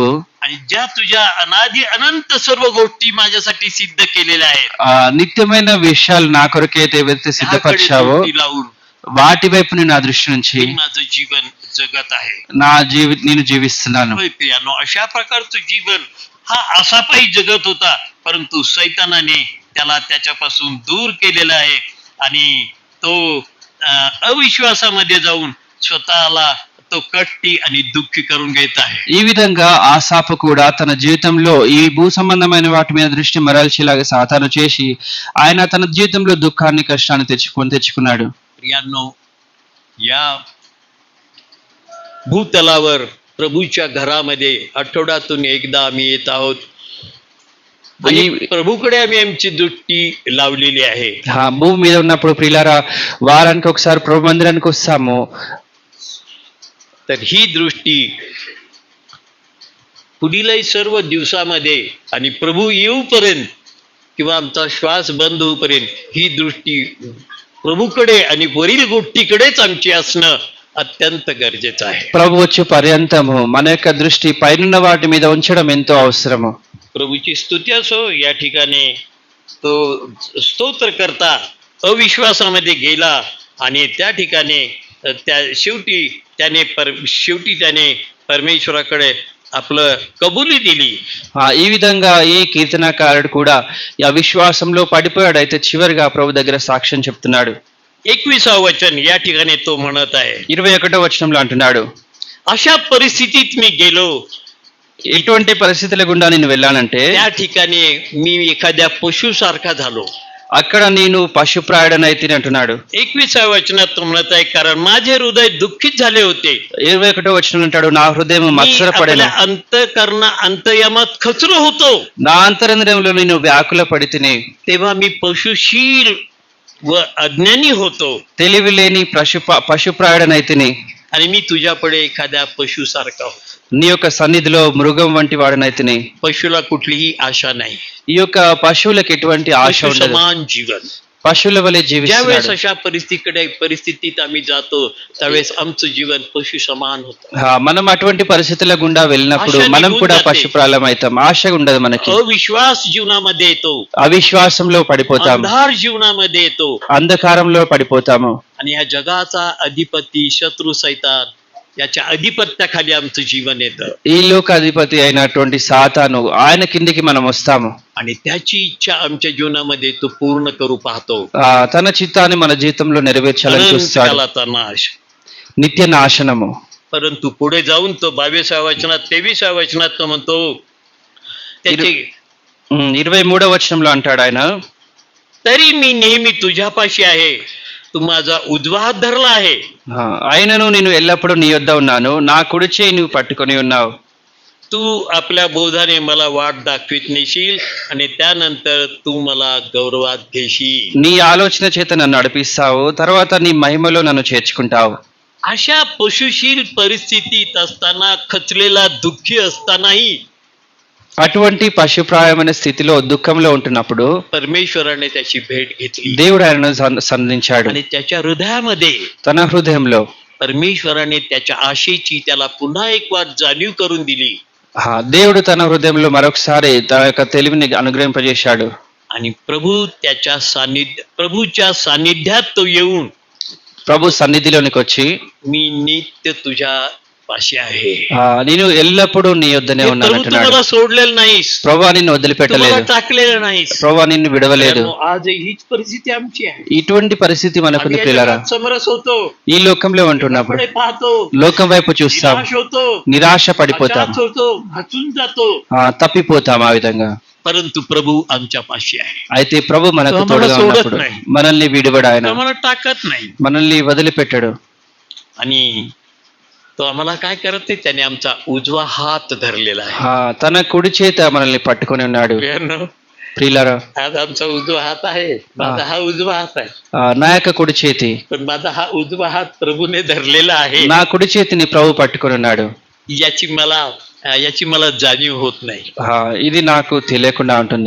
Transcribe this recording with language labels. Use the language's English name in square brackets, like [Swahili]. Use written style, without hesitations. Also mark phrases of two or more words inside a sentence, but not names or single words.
[Marathi] आणि ज्या तुझ्या अनादि अनंत सर्व गोष्टी माझ्यासाठी सिद्ध केलेल्या आहेत [Telugu] నిత్యమైన విషయాలు నా కొరకైతే ఏవైతే [Marathi] त्याकडे [Telugu] సిద్ధపరిచావో [Marathi] दृष्टी लावून [Telugu] వాటి వైపుని నా దృష్టి నుంచి [Marathi] मी माझं जीवन जगत आहे. [Telugu] నేను జీవిస్తున్నాను. [Marathi] होय प्रियानो, अशा प्रकारचं जीवन हा असा पायी जगत होता, परंतु सैतानाने त्याला त्याच्यापासून दूर केलेला आहे आणि तो अविश्वासामध्ये जाऊन स्वतःला तो कष्टी आणि दुःखी करून घेत आहे. [Telugu] ఈ విధంగా ఆసాపు కూడా తన జీవితంలో ఈ భూ సంబంధమైన వాటి మీద దృష్టి మరల్చేలాగా సాతాను చేసి ఆయన తన జీవితంలో దుఃఖాన్ని కష్టాన్ని తెచ్చుకున్నాడు. [Marathi] प्रियांनो, या भूतलावर प्रभूच्या घरामध्ये आठवड्यातून एकदा आम्ही येत आहोत आणि प्रभूकडे आम्ही आमची दृष्टी लावलेली आहे. [Telugu] భూమి మీద ఉన్నప్పుడు ప్రియులారా వారానికి ఒకసారి ప్రభు మందిరానికి వస్తాము. [Marathi] तर ही दृष्टी पुढीलही सर्व दिवसामध्ये आणि प्रभू येऊपर्यंत किंवा आमचा श्वास बंद होऊपर्यंत ही दृष्टी प्रभूकडे आणि वरील गोष्टीकडेच आमची असणं अत्यंत गरजेचं आहे. [Telugu] ప్రభు వచ్చే పర్యంతము మన యొక్క దృష్టి పైనున్న వాటి మీద ఉంచడం ఎంతో అవసరము. [Marathi] प्रभूची स्तुती असो. या ठिकाणी तो स्तोत्रकर्ता अविश्वासामध्ये गेला आणि त्या ठिकाणी शेवटी त्याने परमेश्वराकडे आपलं कबुली दिली. [Telugu] ఈ విధంగా ఈ కీర్తనకారుడు కూడా ఈ అవిశ్వాసంలో పడిపోయాడు. అయితే చివరిగా ప్రభు దగ్గర సాక్ష్యం చెప్తున్నాడు. [Marathi] 21వ वचन या ठिकाणी तो म्हणत आहे, [Telugu] 21వ వచనంలో అంటున్నాడు, [Marathi] अशा परिस्थितीत मी गेलो, [Telugu] ఎటువంటి పరిస్థితుల గుండా నేను వెళ్ళానంటే [Marathi] त्या ठिकाणी मी एखाद्या पशुसारखा झालो. [Telugu] అక్కడ నేను పశుప్రాయుడనైతే అంటున్నాడు. [Marathi] 21వ वचनात तो म्हणत आहे, कारण माझे हृदय दुःखित झाले होते. [Telugu] 21వ వచనం అంటాడు, నా హృదయం మత్సరపడెను, [Marathi] अंतःकरण अंतर्यामात खचलो होतो. [Telugu] నా అంతరంద్రియంలో నేను వ్యాకుల పడితిని. [Marathi] तेव्हा मी पशुशील व अज्ञानी होतो. [Telugu] తెలివి లేని పశుప్రాయుడనైతిని. [Marathi] आणि मी तुझ्यापुढे एखाद्या पशुसारखा होतो. [Telugu] నీ యొక్క సన్నిధిలో మృగం వంటి వాడినైతిని. [Marathi] पशुला कुठलीही आशा नाही, [Telugu] ఈ యొక్క పశువులకు ఎటువంటి ఆశ [Marathi] पशु [Telugu] ఉండదు. [Marathi] समान जीवन. [Telugu] పశువుల వలె [Marathi] ज्यावेळेस [Telugu] జీవిస్తున్నాడు. [Marathi] अशा परिस्थितीत आम्ही जातो त्यावेळेस आमचं जीवन पशु समान होतं. [Telugu] మనం అటువంటి పరిస్థితుల గుండా వెళ్ళినప్పుడు ఆశ మనం కూడా నిగుంజాతే. పశుప్రాలం అవుతాం. ఆశ ఉండదు మనకి. [Marathi] अविश्वास जीवनामध्ये येतो, [Telugu] అవిశ్వాసంలో పడిపోతాం. [Marathi] अंधार जीवनामध्ये येतो [Telugu] అంధకారంలో పడిపోతాము. [Marathi] आणि या जगाचा अधिपती शत्रू सैतान याच्या अधिपत्याखाली आमचं जीवन येतं [Telugu] ఈ లోక అధిపతి అయినటువంటి సాతాను ఆయన కిందికి మనం వస్తాము. [Marathi] आणि त्याची इच्छा आमच्या जीवनामध्ये तो पूर्ण करू पाहतो. [Telugu] తన చిత్తాన్ని మన జీవితంలో నెరవేర్చాలని చూస్తాడు. [Marathi] अनंतकालाचा नाश. [Telugu] నిత్య నాశనము. [Marathi] परंतु पुढे जाऊन तो 22व्या वचनात 23व्या वचनात तो म्हणतो त्याची [Telugu] 23వ వచనంలో అంటాడు ఆయన, [Marathi] तरी मी नेहमी तुझ्यापाशी आहे, तू माझा उजवा हात धरला आहे. [Telugu] ఆయనను నేను ఎల్లప్పుడూ నీ యొద్ద ఉన్నాను, నా కుడి చేయి నువ్వు పట్టుకొని ఉన్నావు. [Marathi] तू आपल्या बोधाने मला वाट दाखवित नेशील आणि त्यानंतर तू मला गौरवात घेशील. [Telugu] నీ ఆలోచన చేత నన్ను నడిపిస్తావు, తర్వాత నీ మహిమలో నన్ను చేర్చుకుంటావు. [Marathi] अशा पशुशील परिस्थितीत असताना, खचलेला दुःखी असतानाही [Telugu] అటువంటి పశుప్రాయమైన స్థితిలో దుఃఖంలో ఉంటున్నప్పుడు [Marathi] परमेश्वराने त्याची भेट घेतली [Telugu] దేవుడు ఆయనను సంధించాడు. [Marathi] आणि त्याच्या हृदयामध्ये [Telugu] తన హృదయంలో [Marathi] परमेश्वराने त्याच्या आशेची त्याला पुन्हा एक वार जाणीव करून दिली. [Telugu] దేవుడు తన హృదయంలో మరొకసారి తన యొక్క తెలివిని అనుగ్రహింపజేశాడు. [Marathi] आणि प्रभूच्या सानिध्यात तो येऊन [Telugu] ప్రభు సన్నిధిలోనికి వచ్చి, [Marathi] मी नित्य तुझ्या पाशी आहे. [Telugu] నేను ఎల్లప్పుడూ నీ యొద్దనే [Marathi] हे [Telugu] ఉన్నాను [Marathi] प्रभू तू [Telugu] అంటున్నాడు. [Marathi] मला सोडलेलं नाहीस, [Telugu] ప్రభు నిన్ను [Marathi] तू [Telugu] వదిలిపెట్టలేదు. [Marathi] मला टाकलेलं नाहीस. [Telugu] ప్రభు నిన్ను విడవలేదు. [Marathi] आज हीच परिस्थिती आमची आहे. [Telugu] ఇటువంటి పరిస్థితి మనకుంది [Marathi] आम्ही या [Telugu] ప్రియులారా. [Marathi] जगात समरस होतो, [Telugu] ఈ లోకంలో ఉంటున్నప్పుడు [Marathi] पुढे पाहतो, [Telugu] లోకం వైపు చూస్తాం, [Marathi] निराश होतो, [Telugu] నిరాశ పడిపోతాం, [Marathi] हताश होतो, खचून जातो. [Telugu] తప్పిపోతాం. ఆ విధంగా [Marathi] परंतु प्रभू आमच्या पाशी आहे. [Telugu] అయితే ప్రభు మనకు [Marathi] तो आम्हाला [Telugu] తోడుగా [Marathi] सोडत [Telugu] ఉన్నప్పుడు [Marathi] नाही. [Telugu] మనల్ని విడివడు ఆయన, [Marathi] तो आम्हाला टाकत नाही [Telugu] మనల్ని వదిలిపెట్టడు. [Marathi] आणि तो आम्हाला काय करते, त्याने आमचा उजवा हात धरलेला आहे. [Telugu] తన కుడి చేత మనల్ని పట్టుకొని ఉన్నాడు. [Marathi] प्रियांनो, [Telugu] ప్రియులారా, [Marathi] आज आमचा उजवा हात आहे, माझा हा उजवा हात आहे, [Telugu] నా యొక్క కుడి చేతి, [Marathi] पण माझा हा उजवा हात प्रभूने धरलेला आहे. [Telugu] నా కుడి చేతిని ప్రభు పట్టుకొని ఉన్నాడు. [Marathi] याची मला जाणीव होत नाही. [Telugu] ఇది నాకు తెలియకుండా ఉంటుంది.